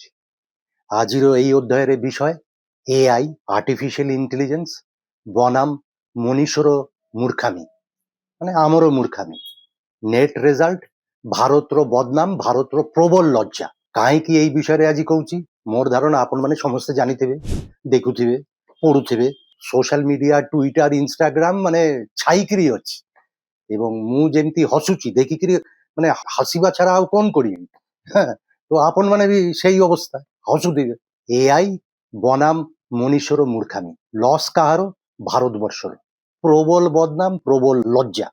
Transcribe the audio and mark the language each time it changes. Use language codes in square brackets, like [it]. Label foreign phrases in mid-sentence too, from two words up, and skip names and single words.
[or] ଆଜିର ଏହି ଅଧ୍ୟାୟରେ ବିଷୟ ଏଆଇ, [en] artificial intelligence [or] ବନାମ ମନୁଷ୍ୟର ମୂର୍ଖାମୀ, ମାନେ ଆମର ମୂର୍ଖାମୀ। [en] NET result, [or] ଭାରତର ବଦନାମ, ଭାରତର ପ୍ରବଳ ଲଜ୍ଜା। କାହିଁକି এই বিষୟରେ ଆଜି କହୁଛି? ମୋର ଧାରଣା ଆପଣମାନେ ସମସ୍ତେ ଜାଣିଥିବେ, ଦେଖୁଥିବେ, ପଢୁଥିବେ। [en] social media, [or] টুইটার, ইনস্টাগ্রাম মানে ଛାଇକିରି ଅଛି। ଏବଂ ମୁଁ ଯେମିତି ହସୁଛି ଦେଖିକିରି ମାନେ ହସିବା ଛଡା ଆଉ କଣ କରିବି? ତ ଆପଣ ମାନେ ବି ସେଇ ଅବସ୍ଥା, ହସୁଥିବେ। ଏଆଇ ବନାମ ମନୁଷ୍ୟର ମୂର୍ଖାମୀ। ଲସ୍ କାହାର? ଭାରତବର୍ଷର। ପ୍ରବଳ ବଦନାମ, ପ୍ରବଳ ଲଜ୍ଜା।